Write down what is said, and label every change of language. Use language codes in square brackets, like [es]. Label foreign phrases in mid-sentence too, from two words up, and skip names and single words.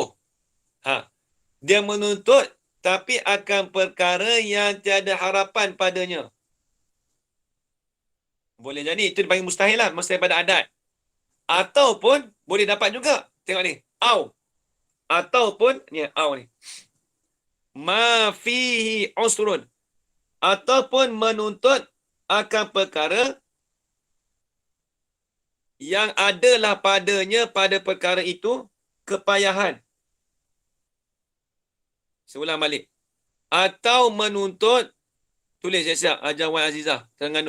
[ms] Dia menuntut tapi akan perkara yang tiada harapan padanya. Boleh jadi itu dipanggil mustahil lah, mustahil pada adat. Ataupun boleh dapat juga. Tengok ni. Au. Ataupun ni au ni. [ar] ما فيه عسر. [ms] Ataupun menuntut akan perkara yang adalah padanya pada perkara itu kepayahan. Saya ulang balik. Atau menuntut, tulis siap-siap, Ajar Wan Azizah, Terengganu.